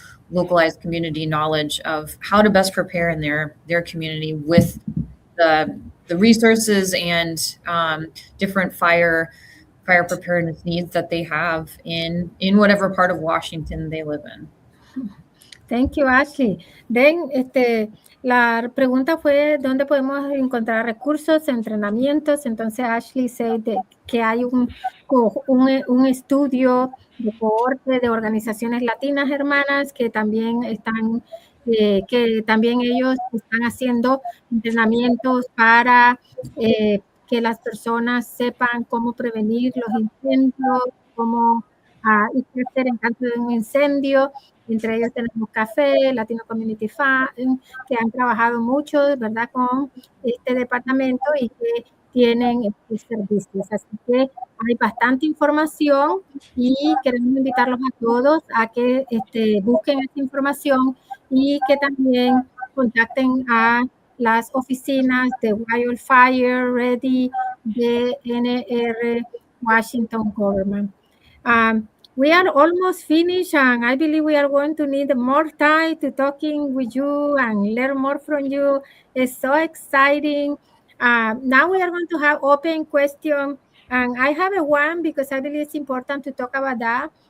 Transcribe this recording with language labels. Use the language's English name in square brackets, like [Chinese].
[English] localized community knowledge of how to best prepare in their community with the resources and different fire preparedness needs that they have in whatever part of Washington they live in. Thank you, Ashley. [Spanish] Then, la pregunta fue dónde podemos encontrar recursos, entrenamientos. Entonces, Ashley said que hay un estudio de cohorte de organizaciones latinas hermanas que también están, que también ellos están haciendo entrenamientos para que las personas sepan cómo prevenir los incendios, cómo y qué hacer en caso de un incendio. Entre ellos tenemos Café, Latino Community Fund, que han trabajado mucho, ¿verdad?, con este departamento y que tienen servicios. Así que hay bastante información y queremos invitarlos a todos a que busquen esta información y que también contacten a las oficinas de Wildfire Ready, de NR Washington Government. [English] we are almost finished, and I believe we are going to need more time to talking with you and learn more from you. It's so exciting. Now we are going to have open question, and I have a one because I believe it's important to talk about that.